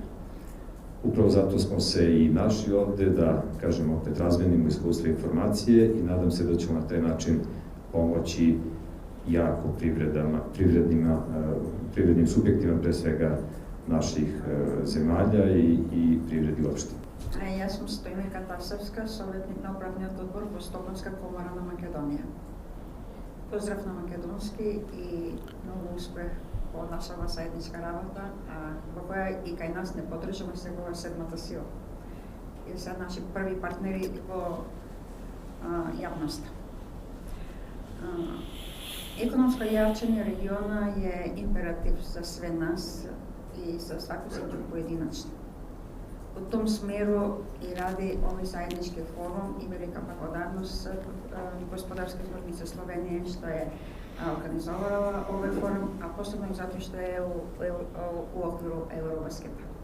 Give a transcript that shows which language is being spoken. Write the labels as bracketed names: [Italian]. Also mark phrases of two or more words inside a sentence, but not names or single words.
[Serbian] Upravo zato smo se i našli ovde da, kažemo, opet razmenimo iskustva i informacije i nadam se da ćemo na taj način pomoći jako privrednim subjektima, pre svega naših zemalja i privredi uopšte. [Macedonian] Јас сум Стојмирка Тасевска, советник на управниот одбор во Стоколмска комора на Македонија. Поздрав на македонски и многу успех по нашава заедничка работа, во која и кај нас не подржаме сегова седмата сила. И се наши први партнери во јавноста. [Serbian] Економско јачење региона е императив за све нас i za svaku zemlju pojedinačno. U tom smjeru i radi ovaj zajednički forum i velika blagodarnost Gospodarske zbornice Slovenije što je organizovala ovaj forum, a posebno i zato što je u okviru Eurobasketa.